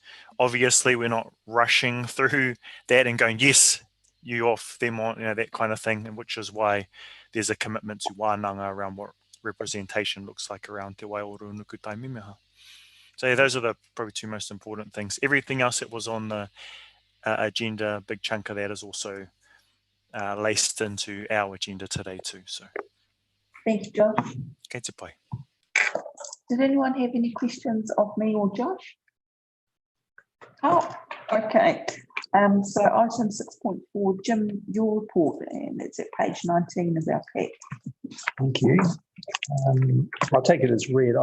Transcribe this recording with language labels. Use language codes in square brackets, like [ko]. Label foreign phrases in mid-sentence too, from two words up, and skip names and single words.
[en] Obviously, we're not rushing through that and going, yes, you off them on, that kind of thing, and which is why there's a commitment to wānanga around what representation looks like around Te Waiora Unuku Taimimeha. So yeah, those are the probably two most important things. Everything else that was on the agenda, a big chunk of that is also laced into our agenda today too. So Thank you, Josh. [mi] kei te pai. [en] Did anyone have any questions of me or Josh? Oh, okay. So item 6.4, Jim, your report, and it's at page 19 of our pack. Thank you. I'll take it as read.